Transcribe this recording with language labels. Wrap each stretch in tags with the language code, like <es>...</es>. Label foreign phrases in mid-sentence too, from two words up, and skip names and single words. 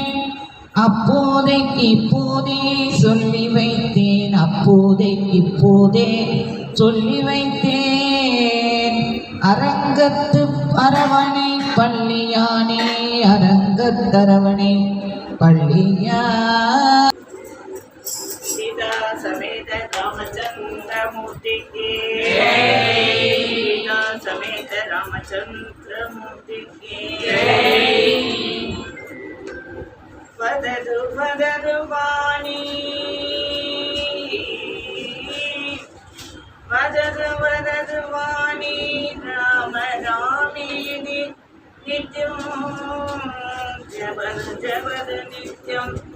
<ta>அப்போதைக்கு இப்போதே சொல்லி வைத்தேன். அப்போதைக்கு இப்போதே சொல்லி வைத்தேன். அரங்கத்து அரவணை பள்ளியானே அரங்கத்தரவணை பள்ளியா</ta> <sa>सीता समेत रामचंद्र मूर्ति की सीता समेत रामचंद्र मूर्ति की वदतु वदतु वाणी वदतु वदतु वाणी राम रामेति नित्यं जपद जपद नित्यं</sa>